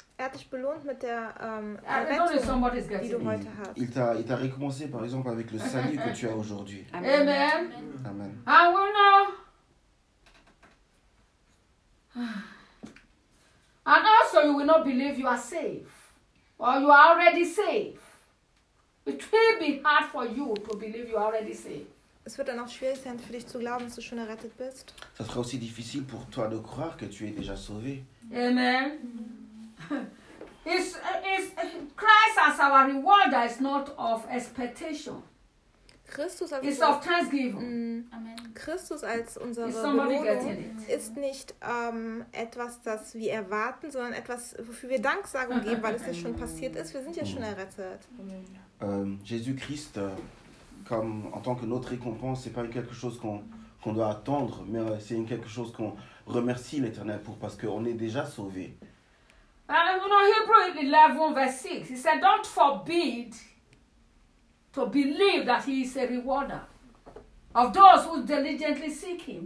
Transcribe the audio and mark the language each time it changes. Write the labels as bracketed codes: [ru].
[de] Er hat dich belohnt mit der Errettung, die du heute hast. [fr] Il t'a récompensé, par exemple, avec le salut que tu as aujourd'hui. Amen. Amen. [en] And we know. And also, you will not believe you are safe, or you are already safe. It will be hard for you to believe you are already safe. [de] Es wird dann auch schwierig sein, für dich zu glauben, dass du schon errettet bist. [fr] Ça sera aussi difficile pour toi de croire que tu es déjà sauvé. Amen. [en] Is Christ as our rewarder is not of expectation. [de] Christus als [en] is of thanksgiving. Mm. Amen. [de] Christus als unsere Belohnung ist nicht etwas, das wir erwarten, sondern etwas, wofür wir Danksagung geben, weil es ja schon passiert ist. Wir sind ja schon errettet. [fr] Jésus Christ, comme en tant que notre récompense, c'est pas quelque chose qu'on doit attendre, mais c'est quelque chose qu'on remercie l'Éternel pour parce qu'on est déjà sauvé. [en] And you know, Hebrews 11, verse 6, he said, don't forbid to believe that he is a rewarder of those who diligently seek him.